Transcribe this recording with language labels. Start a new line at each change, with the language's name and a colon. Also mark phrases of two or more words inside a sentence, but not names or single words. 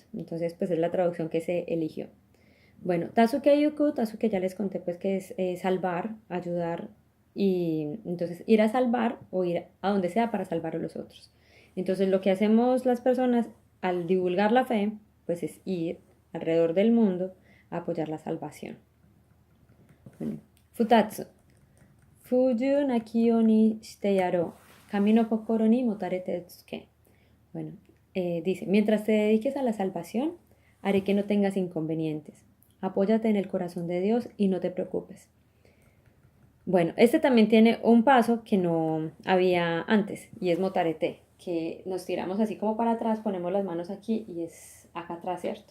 Spanish: Entonces, pues es la traducción que se eligió. Bueno,
Japanese: 助け行く,
Spanish: Tasuke ya les conté pues que es salvar, ayudar y entonces ir a salvar o ir a donde sea para salvar a los otros. Entonces lo que hacemos las personas al divulgar la fe pues es ir alrededor del mundo a apoyar la salvación. Bueno,
Japanese: 二つ. ふじゅ なきよ に して やろ. 神 の 心 に もたれて つけ.
Spanish: Bueno, dice, mientras te dediques a la salvación, haré que no tengas inconvenientes. Apóyate en el corazón de Dios y no te preocupes. Bueno, este también tiene un paso que no había antes y es motarete, que nos tiramos así como para atrás, ponemos las manos aquí y es acá atrás, ¿cierto?